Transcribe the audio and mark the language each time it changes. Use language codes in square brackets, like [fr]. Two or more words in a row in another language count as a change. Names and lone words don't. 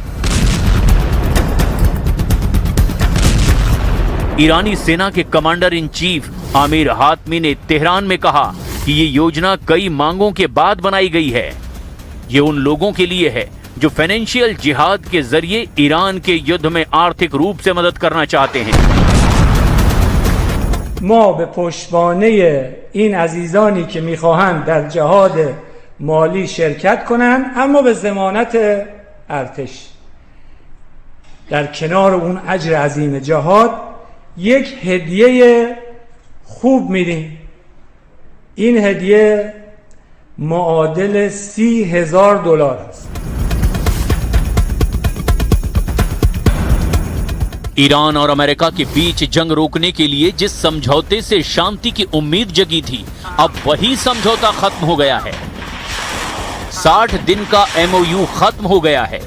[hi] ईरानी सेना के [en] commander in chief [hi] आमिर हातमी ने तेहरान में कहा कि ये योजना कई मांगों के बाद बनाई गई है। ये उन लोगों के लिए है जो फाइनेंशियल जिहाद के जरिए ईरान के युद्ध में आर्थिक रूप से मदद करना चाहते हैं। [fa] ما به پشتوانه این عزیزانی که میخواهند در جهاد مالی شرکت کنند اما به ضمانت ارتش در کنار اون اجر عظیم جهاد یک هدیه خوب میدیم. این هدیه معادل $30,000 است. [hi] ईरान और अमेरिका के बीच जंग रोकने के लिए जिस समझौते से शांति की उम्मीद जगी थी, अब वही समझौता खत्म हो गया है। 60 दिन का एमओयू खत्म हो गया है।